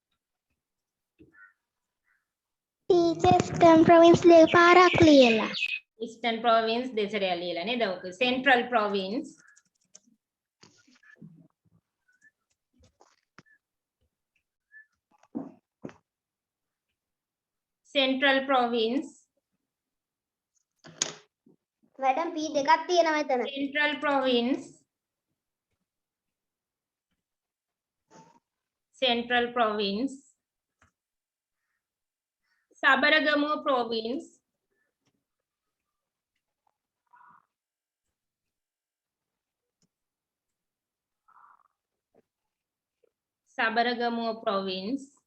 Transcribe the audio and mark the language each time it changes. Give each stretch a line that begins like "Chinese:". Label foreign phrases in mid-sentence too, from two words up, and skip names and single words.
English: Teacher, Eastern province
Sinhala: පාරක් ලියලා.
English: Eastern province
Sinhala: දෙසරයක් ලියලා නේද? ඔක
English: Central province. Central province.
Sinhala: මැඩම් P දෙකක් තියෙනවා එතන.
English: Central province. Central province. Sabaragamuwa province. Sabaragamuwa province.